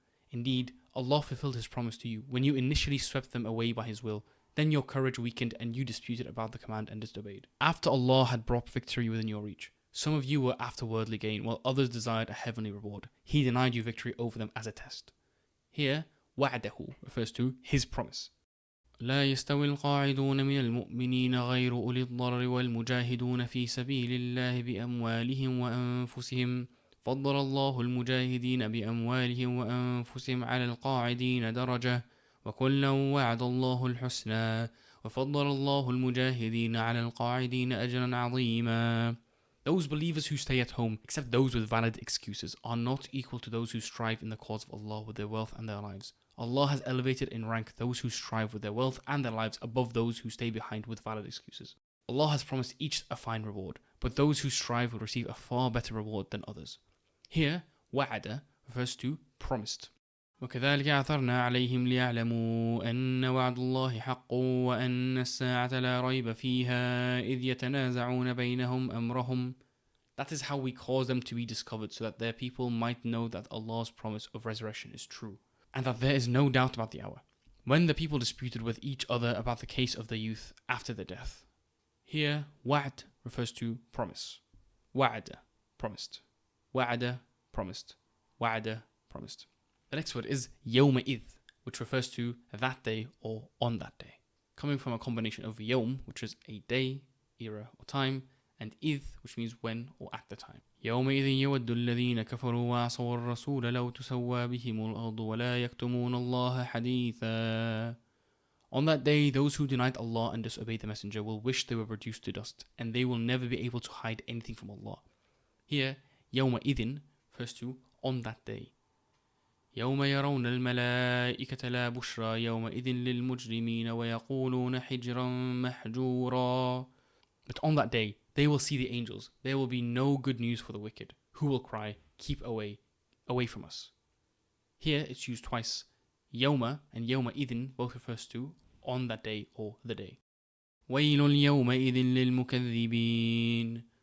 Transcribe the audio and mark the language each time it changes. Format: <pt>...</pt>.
<en>Indeed, Allah fulfilled His promise to you when you initially swept them away by His will. Then your courage weakened and you disputed about the command and disobeyed. After Allah had brought victory within your reach, some of you were after worldly gain, while others desired a heavenly reward. He denied you victory over them as a test. Here, wa'adahu refers to His promise.</en> <ar>لا يستوي القاعدون من المؤمنين غير أولي الضرر والمجاهدون في سبيل الله بأموالهم وأنفسهم فضل الله المجاهدين بأموالهم وأنفسهم على القاعدين درجة وكلا وعد الله الحسنى وفضل الله المجاهدين على القاعدين أجرا عظيما.</ar> <en>Those believers who stay at home, except those with valid excuses, are not equal to those who strive in the cause of Allah with their wealth and their lives. Allah has elevated in rank those who strive with their wealth and their lives above those who stay behind with valid excuses. Allah has promised each a fine reward, but those who strive will receive a far better reward than others. Here, wa'ada refers to promised.</en> <ar>وكذلك عثرنا عليهم ليعلموا أن وعد الله حق وأن الساعة لا ريب فيها إذ يتنازعون بينهم أمرهم.</ar> <en>That is how we cause them to be discovered, so that their people might know that Allah's promise of resurrection is true, and that there is no doubt about the hour, when the people disputed with each other about the case of the youth after their death. Here, wa'ad refers to promise. Wa'ada, promised. Wa'ada, promised. Wa'ada, promised. The next word is yawma idh, which refers to that day or on that day, coming from a combination of yawm, which is a day, era or time, and idh, which means when or at the time.</en> <ar>يومئذ يود الذين كفروا وعصوا الرسول لو تسوى بهم الأرض ولا يكتمون الله حديثا.</ar> <en>On that day, those who denied Allah and disobeyed the Messenger will wish they were reduced to dust, and they will never be able to hide anything from Allah. Here, يومئذ refers to on that day.</en> <ar>يوم يرون الملائكة لا بشرى يومئذ للمجرمين ويقولون حجرا محجورا.</ar> <en>But on that day, they will see the angels. There will be no good news for the wicked, who will cry, keep away from us. Here it's used twice. Yawma and yawma idin both refers to on that day or the day.</en> <ar>وَيْلٌ يَوْمَئِذٍ لِلْمُكَذِّبِينَ.</ar>